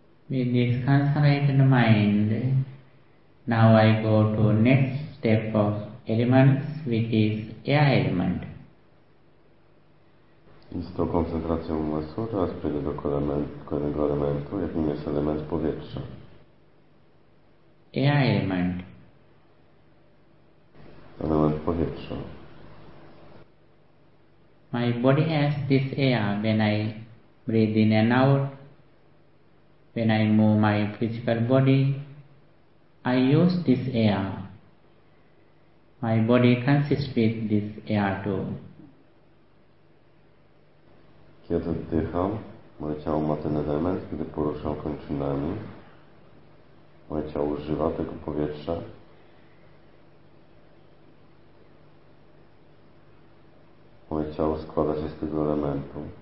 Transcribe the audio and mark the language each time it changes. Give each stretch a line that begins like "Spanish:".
English: With this concentrated mind, now I go to next step of elements, which is air element.
Polish: Z tą koncentracją umysłu teraz przejdę do kolejnego elementu, jakim jest element powietrza.
English: Air element.
Polish: Element powietrza.
English: My body has this air when I breathe in and out. When I move my physical body, I use this air. My body consists with this air too.
Polish: Kiedy oddycham, moje ciało ma ten element, kiedy poruszam kończynami, moje ciało używa tego powietrza. Moje ciało składa się z tego elementu.